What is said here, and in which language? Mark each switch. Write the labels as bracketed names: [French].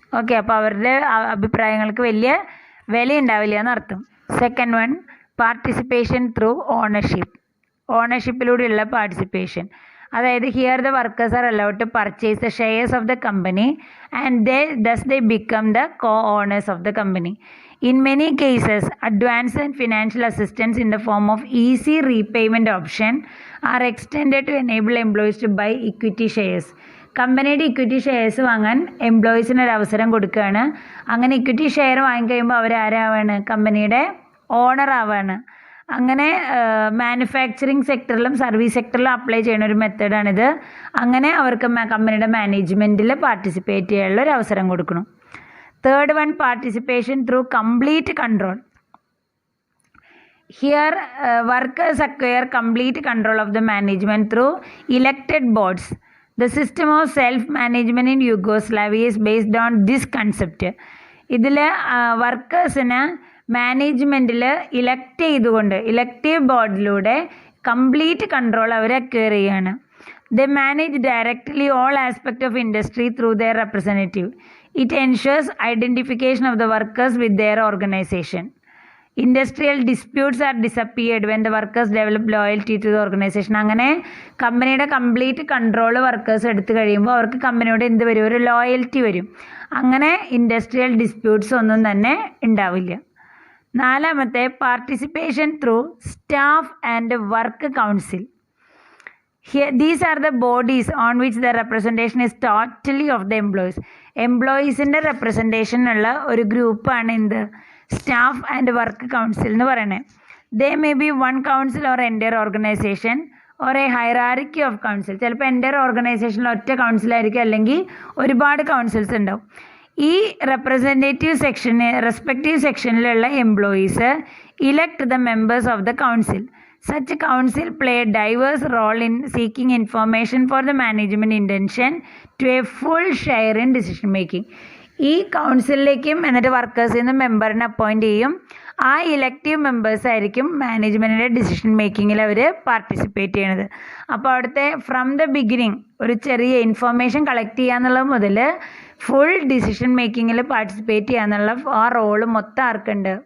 [Malayalam] Okay, അപ്പോൾ അവരുടെ അഭിപ്രായങ്ങൾക്ക് വലിയ വില ഉണ്ടാവില്ല എന്നർത്ഥം. [English] Second one, participation through ഓണർഷിപ്പിലൂടെയുള്ള participation. [Malayalam] അതായത് [English] Here the workers are allowed to purchase the shares of the company and they become the co-owners of the company. In many cases, advance and financial assistance in the form of easy repayment option are extended to enable employees to buy equity shares. [Malayalam] കമ്പനിയുടെ equity shares വാങ്ങാൻ എംപ്ലോയീസിന് ഒരു അവസരം കൊടുക്കുകയാണ്. അങ്ങനെ equity share വാങ്ങിക്കഴിയുമ്പോൾ അവരാരാവാണ്? കമ്പനിയുടെ owner ആവാണ്. അങ്ങനെ manufacturing സെക്ടറിലും service സെക്ടറിലും apply ചെയ്യുന്ന ഒരു മെത്തേഡാണിത്. അങ്ങനെ അവർക്ക് കമ്പനിയുടെ മാനേജ്മെൻറ്റിൽ പാർട്ടിസിപ്പേറ്റ് ചെയ്യാനുള്ള ഒരു അവസരം കൊടുക്കണം. [English] Third one, participation through complete control. Here, workers acquire complete control of the management through elected boards. The system of self-management in Yugoslavia is based on this concept. [Malayalam] ഇതിൽ വർക്കേഴ്സിന് മാനേജ്മെൻറ്റിൽ ഇലക്ട് ചെയ്തുകൊണ്ട് ഇലക്റ്റീവ് ബോർഡിലൂടെ കംപ്ലീറ്റ് കൺട്രോൾ അവർ acquire ചെയ്യുകയാണ്. [English] They manage directly all aspects of industry through their representative. It ensures identification of the workers with their organization. Industrial disputes are disappeared when the workers develop loyalty to the organization. [Malayalam] അങ്ങനെ കമ്പനിയുടെ complete control workers എടുത്തു കഴിയുമ്പോൾ അവർക്ക് കമ്പനിയോട് എന്ത് വരും? ഒരു loyalty വരും. അങ്ങനെ ഇൻഡസ്ട്രിയൽ ഡിസ്പ്യൂട്ട്സ് ഒന്നും തന്നെ ഉണ്ടാവില്ല. [English] നാലാമത്തെ, participation through staff and work council. These are the bodies on which the representation is totally of the employees. [Malayalam] എംപ്ലോയീസിൻ്റെ representation ഉള്ള ഒരു ഗ്രൂപ്പാണ് എന്ത്? [English] staff and work council [Malayalam] എന്ന് പറയുന്നത്. [English] They may be one council or entire organisation or a hierarchy of council. [Malayalam] ചിലപ്പോൾ entire ഓർഗനൈസേഷനിൽ ഒറ്റ കൗൺസിലായിരിക്കും, അല്ലെങ്കിൽ ഒരുപാട് കൗൺസിൽസ് ഉണ്ടാവും. [English] ഈ റെസ്പെക്റ്റീവ് സെക്ഷനിലുള്ള employees elect the members of the council. Such council play a diverse role in seeking information for the management intention to a full share in decision making. [Malayalam] ഈ കൗൺസിലിലേക്കും എന്നിട്ട് വർക്കേഴ്സിൽ നിന്ന് മെമ്പറിനെ അപ്പോയിൻറ്റ് ചെയ്യും. ആ ഇലക്റ്റീവ് മെമ്പേഴ്സ് ആയിരിക്കും മാനേജ്മെൻറ്റിൻ്റെ decision മേക്കിങ്ങിൽ അവർ participate ചെയ്യണത്. അപ്പോൾ അവിടുത്തെ from the beginning ഒരു ചെറിയ ഇൻഫർമേഷൻ കളക്ട് ചെയ്യാന്നുള്ളത് മുതൽ ഫുൾ ഡിസിഷൻ മേക്കിങ്ങിൽ പാർട്ടിസിപ്പേറ്റ് ചെയ്യാന്നുള്ള ആ റോള് മൊത്തം ആർക്കുണ്ട്?